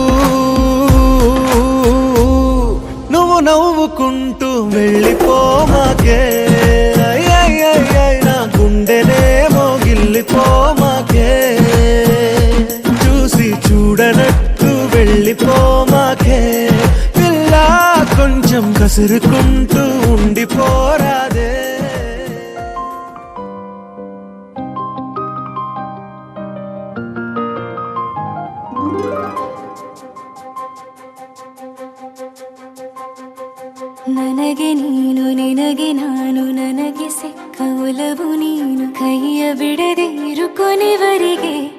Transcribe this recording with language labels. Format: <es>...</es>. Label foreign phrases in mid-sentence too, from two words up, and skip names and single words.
<te>నువ్వు నవ్వుకుంటూ వెళ్ళిపోమాకే నా గుండెనేమో గిల్లిపోమాకే చూసి చూడనట్టు వెళ్ళిపోమాకే పిల్ల కొంచెం కసురుకుంటూ ఉండిపోరాదే</te> <kn>ನನಗೆ ನೀನು ನಿನಗೆ ನಾನು ನನಗೆ ಸಿಕ್ಕ ಒಲವು ನೀನು ಕೈಯ ಬಿಡದೆ ಇರು ಕೊನೆವರೆಗೆ</kn>